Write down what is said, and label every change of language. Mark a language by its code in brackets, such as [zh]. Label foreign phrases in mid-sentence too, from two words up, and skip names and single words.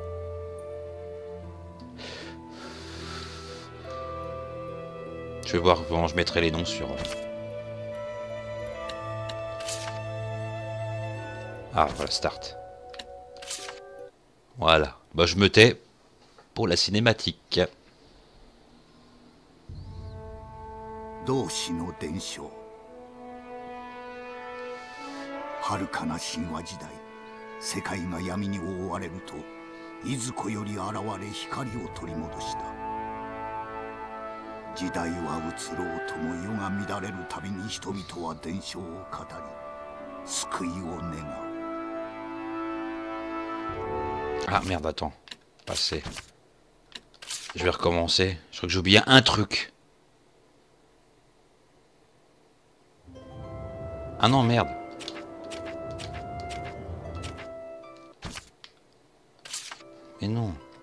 [fr] Je vais voir comment je mettrai les noms sur... Ah, voilà, start. Voilà. Bah, je me tais pour la cinématique. [ja] 同志の伝承遥かな神話時代世界が闇に覆われるといずこより現れ光を取り戻した時代は移ろうとも世が乱れるたびに人々は伝承を語り救いを願う [fr] Ah merde, attends. Passé. Je vais recommencer. Je crois que j'ai oublié un truc. Ah non, merde. Mais non.